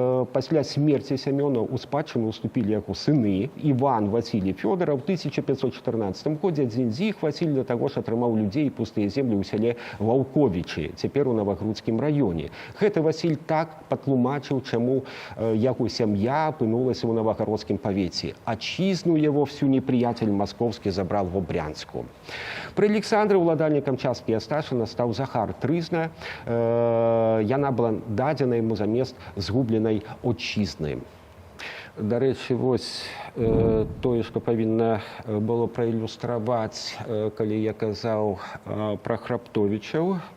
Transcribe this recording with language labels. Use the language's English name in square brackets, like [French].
[Belarusian] Пасля смерці Семёна ў спадчыну уступілі яго сыны Іван, Васілій, Фёдора. У 1514 годзе адзін з іх, Васіль, да таго ж атрымаў людзей і пустыя землі ў сяле Ваўковічы, цяпер у Навагрудскім раёне. Гэты Васіль так патлумачыў, чаму яго сям'я апынулася ў Навагародскім павеце. [Russian] Отчизну его всю неприятель московский забрал в Брянску. [Belarusian] При Александре уладальнікам часткі Асташына стаў Захар Трызна. Яна была дадзена яму замест згубленай отчизны. Дарэчы, вось тое, што павінна было праілюстраваць, калі я казаў пра Храптовічаў.